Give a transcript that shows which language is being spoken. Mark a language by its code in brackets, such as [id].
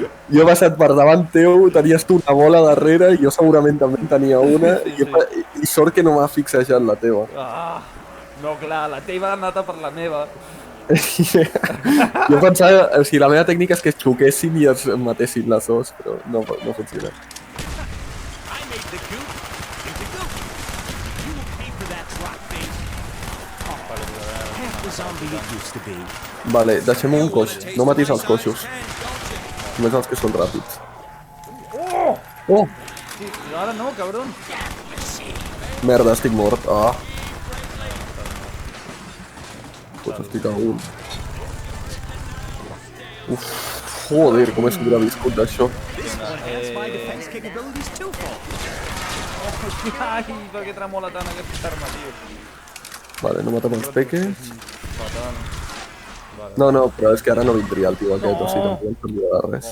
[ca] Jo he passat per davant teu, tenies tu una bola darrere, i jo segurament també en tenia una, i sort que no m'ha fixejat la teva. Ah, no, clar, la teva ha anat a per la meva. Jo pensava, o sigui, la meva tècnica és que es xoquessin i es matessin les dos, però no funciona. [en] I made the goop into goop. You will pay for that, rock face. Half the zombie it used to be. [ca] Vale, deixem un coix. No matis els coixos. Només els que són ràpids. Oh! Sí, ara no, cabron. Merda, estic mort. Ah. Pues estic a un. Uf, joder, com he sobreviscut d'això. [en] My defense capabilities too fall. [ca] Ai, per què tremola tant aquesta arma, tio? Vale, no matem els peques. Fatal. No, però és que ara no vindria el tio aquest, o sigui, tampoc em servia de res.